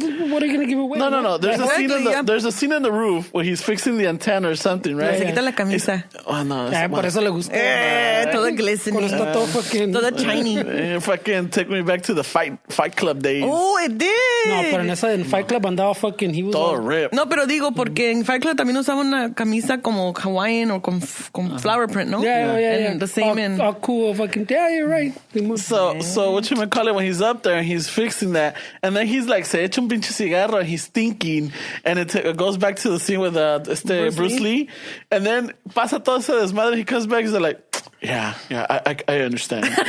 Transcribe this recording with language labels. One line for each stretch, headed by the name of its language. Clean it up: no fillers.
English: What are you going to give away? No. There's a scene in the roof where he's fixing the antenna or something, right?
Spanish: Se quita la camisa.
English: Oh, no.
Spanish: Por eso le gustó. Todo glistening. Está todo fucking... Todo shiny.
English: Fucking take me back to the Fight Club days. Oh, it did.
Spanish: No, pero en Fight Club andaba fucking...
English: He was
Spanish: todo ripped. No, pero digo, porque en Fight Club también usaba una camisa como Hawaiian o con flower print, ¿no?
English: Yeah. And the same all cool fucking... Yeah, you're right. So whatchamacallit, when he's up there and he's fixing that, and then he's like,
Spanish: se echa un pinche cigarro
English: and he's thinking, and it goes back to the scene with Bruce Lee, and then
Spanish: pasa todo ese desmadre,
English: he comes back, he's like, yeah, I understand.